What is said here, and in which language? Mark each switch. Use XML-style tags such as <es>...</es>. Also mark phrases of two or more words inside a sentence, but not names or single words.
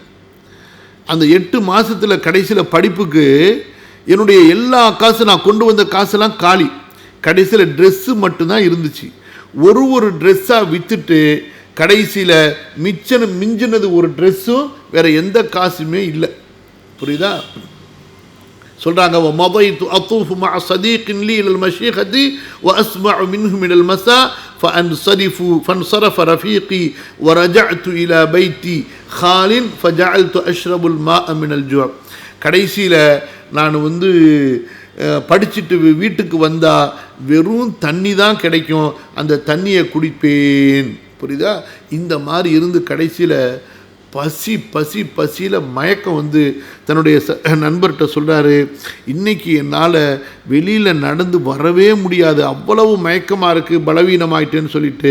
<ta>அந்த 8 மாதத்தில் கடைசியில் படிப்புக்கு என்னுடைய எல்லா காசும், நான் கொண்டு வந்த காசெல்லாம் காலி. கடைசியில் ட்ரெஸ்ஸு மட்டும்தான் இருந்துச்சு. ஒரு ட்ரெஸ்ஸாக விற்றுட்டு கடைசியில் மிஞ்சினது ஒரு ட்ரெஸ்ஸும் வேறு எந்த காசுமே இல்லை. புரியுதா? சொல்கிறாங்க,</ta> <ar>وَمَضَيْتُ أَطُوفُ مَعَ صَدِيقٍ لِي إِلَى الْمَشِيخَةِ وَأَسْمَعُ مِنْهُ مِنَ الْمَسَاءِ فَانْصَرَفَ رَفِيقِي وَرَجَعْتُ إِلَى بَيْتِي خَالٍ فَجَعَلْتُ أَشْرَبُ الْمَاءَ مِنَ الْجُوعِ.</ar> <ta>கடைசியில் நான் வந்து படிச்சுட்டு வீட்டுக்கு வந்தால் வெறும் தண்ணி தான் கிடைக்கும், அந்த தண்ணியை குடிப்பேன். புரியுதா? இந்த மாதிரி இருந்து கடைசியில் பசியில் மயக்கம் வந்து தன்னுடைய நண்பர்கிட்ட சொல்கிறாரு, இன்றைக்கி என்னால் வெளியில் நடந்து வரவே முடியாது, அவ்வளவு மயக்கமாக இருக்குது, பலவீனமாயிட்டேன்னு சொல்லிட்டு.</ta>